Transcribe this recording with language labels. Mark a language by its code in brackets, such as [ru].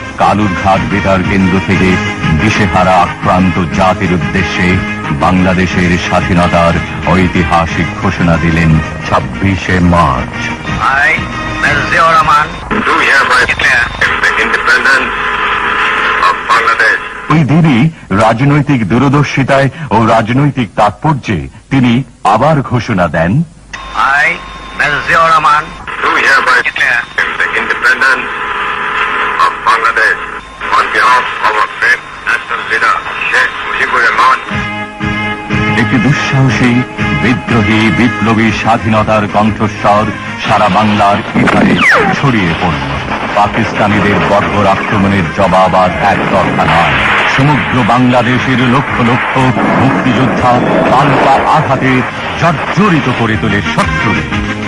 [bn] কালুরঘাট বেতার কেন্দ্র থেকে দিশেহারা আক্রান্ত জাতির উদ্দেশ্যে বাংলাদেশের স্বাধীনতার ঐতিহাসিক ঘোষণা দিলেন 26শে March. [en] I, Mr. Ziaur Rahman, do hereby declare the independence of Bangladesh. [bn] ওই দিনই রাজনৈতিক দূরদর্শিতায় ও রাজনৈতিক তাৎপর্যে তিনি আবার ঘোষণা দেন, [en] I, Mr. Ziaur Rahman, Do hereby declare the independence of Bangladesh on behalf of our great national leader, Sheikh Mujibur Rahman. [bn] একটি দুঃসাহসী বিদ্রোহী বিপ্লবী স্বাধীনতার কণ্ঠস্বর সারা বাংলার ইথারে ছড়িয়ে পড়ল। পাকিস্তানিদের বর্বর আক্রমণের জবাব আর একতরফা নয়, সমগ্র বাংলাদেশের লক্ষ লক্ষ মুক্তিযোদ্ধা পাল্টা আঘাতে জর্জরিত করে তোলে শত্রুকে।